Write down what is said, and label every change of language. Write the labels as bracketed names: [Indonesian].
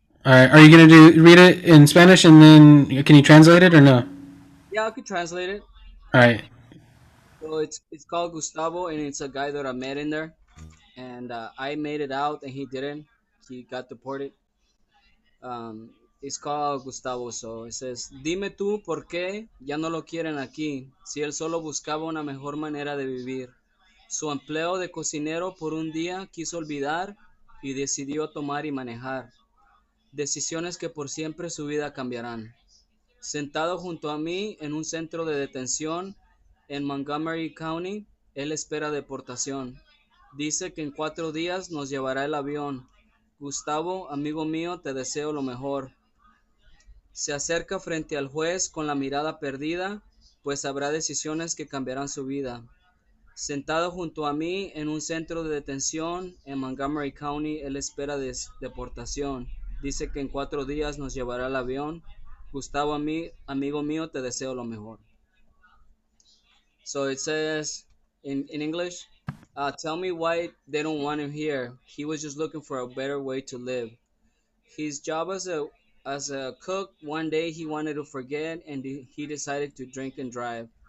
[English] All right. Are you gonna read it in Spanish and then can you translate it or no? yeah, I could translate it. All right. So it's called Gustavo, and it's a guy that I met in there, and I made it out, and he didn't. He got deported. Um, it's called Gustavo. So it says, [Spanish] dime tú por qué ya no lo quieren aquí, si él solo buscaba una mejor manera de vivir. Su empleo de cocinero por un día quiso olvidar y decidió tomar y manejar. Decisiones que por siempre su vida cambiarán. Sentado junto a mí en un centro de detención en Montgomery County, él espera deportación. Dice que en 4 días nos llevará el avión. Gustavo, amigo mío, te deseo lo mejor. Se acerca frente al juez con la mirada perdida, pues habrá decisiones que cambiarán su vida. Sentado junto a mí en un centro de detención en Montgomery County, él espera deportación. Dice que en 4 días nos llevará el avión. Gustavo, amigo mío, te deseo lo mejor. [English] So it says in English, tell me why they don't want him here. He was just looking for a better way to live. His job as a cook, one day he wanted to forget and he decided to drink and drive.